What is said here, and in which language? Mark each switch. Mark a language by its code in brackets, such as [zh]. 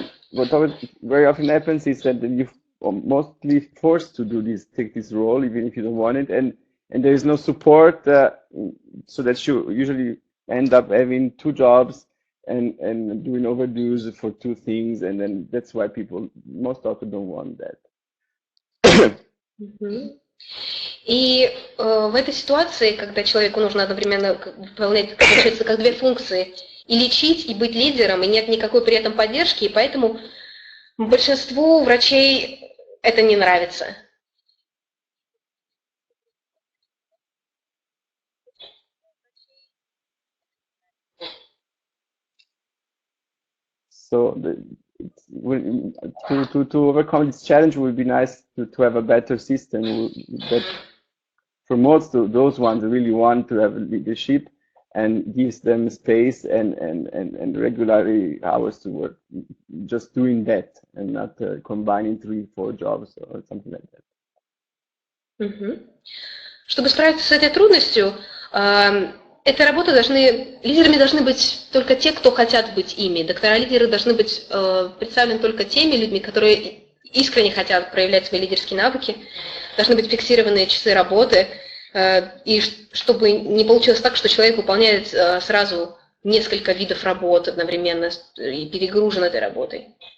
[en] What very often happens is that you're mostly forced to take this role, even if you don't want it, and there is no support, so that you usually end up having two jobs and doing overdues for two things, and then that's why most doctors don't want that. [ru] И в этой ситуации, когда человеку нужно одновременно выполнять, получается, как две функции, и лечить, и быть лидером, и нет никакой при этом поддержки, и поэтому большинству врачей это не нравится. [en] So to overcome this challenge, it would be nice to have a better system that promotes those ones who really want to have leadership and gives them space and regular hours to work, just doing that and not combining 3-4 jobs or something like that. [ru] Чтобы справиться с этой трудностью, этой работы лидерами должны быть только те, кто хотят быть ими. Доктора-лидеры должны быть представлены только теми людьми, которые искренне хотят проявлять свои лидерские навыки, должны быть фиксированные часы работы, и чтобы не получилось так, что человек выполняет сразу несколько видов работ одновременно и перегружен этой работой.